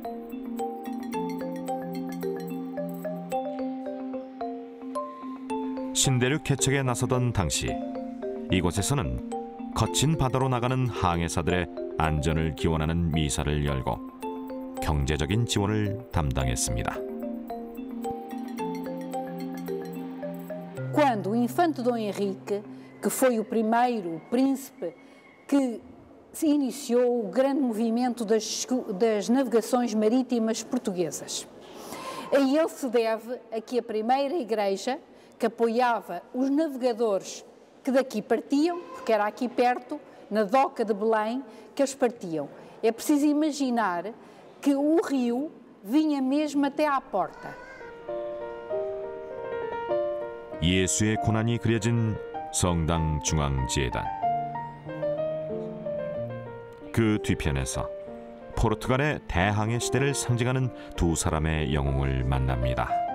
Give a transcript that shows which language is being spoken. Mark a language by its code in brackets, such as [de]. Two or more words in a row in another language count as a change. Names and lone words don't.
[ko] 신대륙 개척에 나서던 당시 이곳에서는 거친 바다로 나가는 항해사들의 안전을 기원하는 미사를 열고 경제적인 지원을 담당했습니다. [pt] Quando o infante Dom Henrique, que foi o primeiro príncipe que se iniciou o grande movimento das navegações marítimas portuguesas. A ele se deve a que a primeira igreja que apoiava os navegadores que daqui partiam, porque era aqui perto, na doca de Belém, que eles partiam. É preciso imaginar que o rio vinha mesmo até à porta. [ko] 예수의 고난이 그려진 성당 중앙제단. 그 뒤편에서 포르투갈의 대항해 시대를 상징하는 두 사람의 영웅을 만납니다.